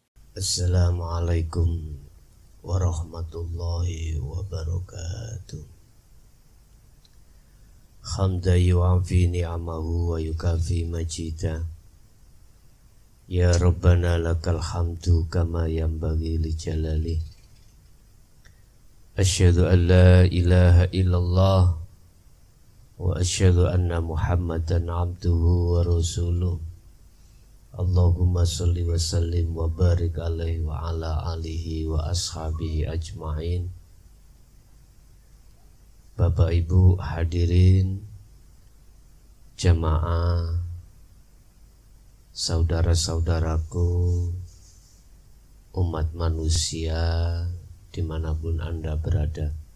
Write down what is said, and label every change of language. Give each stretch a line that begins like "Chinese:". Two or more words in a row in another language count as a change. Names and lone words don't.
Arabic: السلام عليكم ورحمة الله وبركاته. حمدا يوافي نعمه ويكافي مزيده. يا ربنا لك الحمد كما ينبغي لجلال. أشهد أن لا إله إلا الله وأشهد أن محمدا عبده ورسوله. اللهم صل وسلم وبارك عليه وعلى آله وأصحابه أجمعين.
Indonesian: Bapak Ibu hadirin, jamaah, saudara-saudaraku, umat manusia dimanapun Anda berada.